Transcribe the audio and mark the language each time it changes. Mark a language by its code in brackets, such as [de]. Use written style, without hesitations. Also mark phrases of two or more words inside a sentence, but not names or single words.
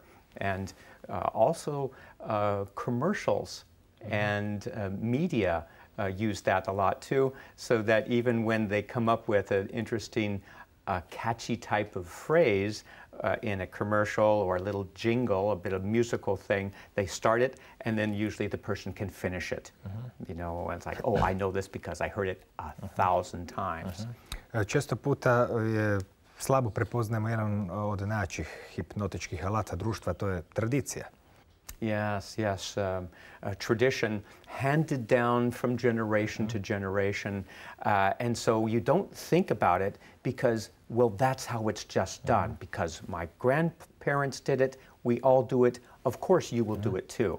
[en] And also commercials and media use that a lot too, so that even when they come up with an interesting, catchy type of phrase in a commercial or a little jingle, a bit of musical thing, they start it, and then usually the person can finish it. You know, and it's like, oh, I know this because I heard it 1,000 times. [sr] Često puta je slabo prepoznajemo jedan od najjačih hipnotičkih alata društva, to je tradicija. [en] Yes, yes. A tradition handed down from generation to generation. And so you don't think about it because, well, that's how it's just done. Because my grandparents did it, we all do it, of course you will do it too.